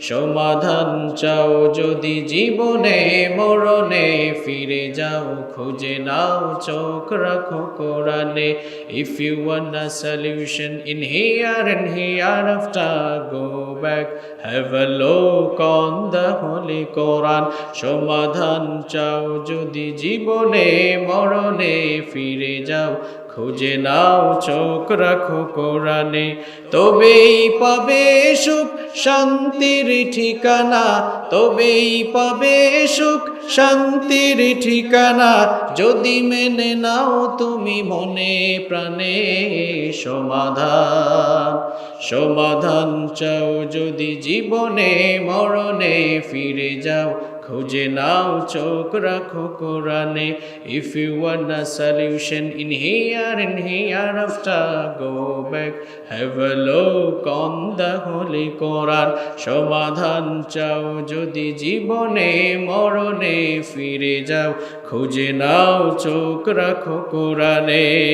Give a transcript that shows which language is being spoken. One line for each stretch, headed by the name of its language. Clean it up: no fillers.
Bangla: সমাধান চাও যদি জীবনে মরণে, ফিরে যাও খুঁজে নাও চোখ রাখো কোরআনে।
English: If you want a solution in here and hereafter, go back, have a look on the holy Quran.
Bangla: সমাধান চাও যদি জীবনে মরণে, ফিরে যাও খুঁজে নাও চোখ রাখো কোরআনে। তবেই পাবে সুখ শান্তির ঠিকানা, তবেই পাবে সুখ শান্তির ঠিকানা, যদি মেনে নাও তুমি মনে প্রাণে সমাধান। সমাধান চাও যদি জীবনে মরণে, ফিরে যাও খুঁজে নাও চোখ রাখো কোরআনে।
English: If you want a solution in here and hereafter, go back, have a look on the holy Quran.
Bangla: সমাধান চাও যদি জীবনে মরণে, ফিরে যাও খুঁজে নাও চোখ রাখো কোরআনে।